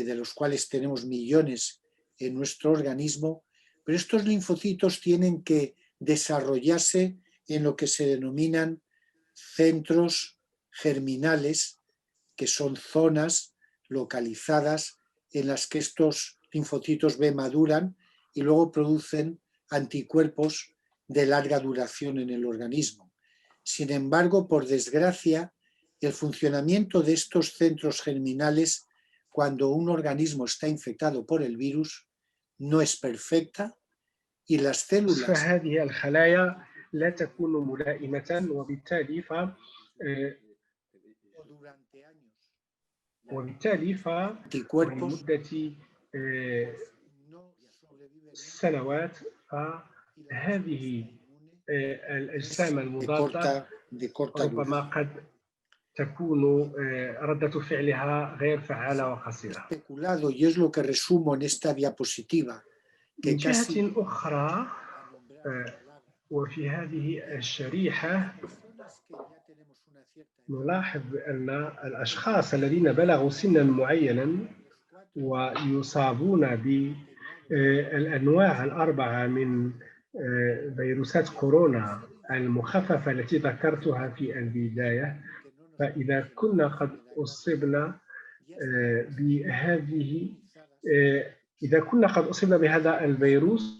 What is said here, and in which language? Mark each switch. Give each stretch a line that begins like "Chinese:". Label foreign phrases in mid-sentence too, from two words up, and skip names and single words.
Spanish: de los cuales tenemos millones en nuestro organismo, pero estos linfocitos tienen que desarrollarse en lo que se denominan centros germinales, que son zonas localizadas en las que estos linfocitos B maduran y luego producen anticuerpos de larga duración en el organismo. Sin embargo, por desgracia, el funcionamiento de estos centros germinales cuando un organismo está infectado por el virus no es perfecta y las células
Arabic: فهذه الخلايا لا تكون ملائمة وبالتالي
Spanish: anticuerpos
Arabic: لمدة سنوات فهذه الأجسام المضادة
Spanish: de corta
Arabic: ربما
Spanish: duración.
Arabic: قد تكون ردة فعلها غير فعالة وقصيرة.
Spanish: Especulado, y es lo que resumo en esta diapositiva, que
Arabic: من
Spanish: casi
Arabic: جهة أخرى وفي هذه الشريحة نلاحظ أن الأشخاص الذين بلغوا سنا معينا ويصابون بالأنواع الأربعة من فيروسات كورونا المخففة التي ذكرتها في البداية، فإذا كنا قد أصبنا بهذه إذا كنا قد أصبنا بهذا الفيروس